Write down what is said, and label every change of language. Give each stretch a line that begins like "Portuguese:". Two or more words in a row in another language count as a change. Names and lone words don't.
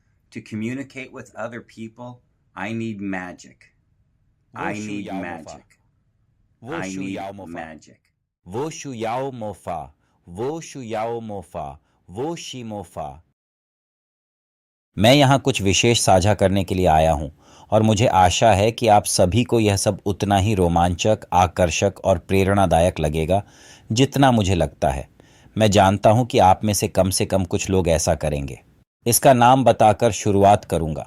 English: To communicate with other people, I need magic. I need magic. I need magic.
Chinese: 我需要魔法，我需要魔法，我需魔法。
Hindi: मैं यहाँ कुछ विशेष साझा करने के लिए आया हूँ और मुझे आशा है कि आप सभी को यह सब उतना ही रोमांचक, आकर्षक और प्रेरणादायक लगेगा जितना मुझे लगता है। मैं जानता हूँ कि आप में से कम कुछ लोग ऐसा करेंगे। इसका नाम बताकर शुरुआत करूँगा।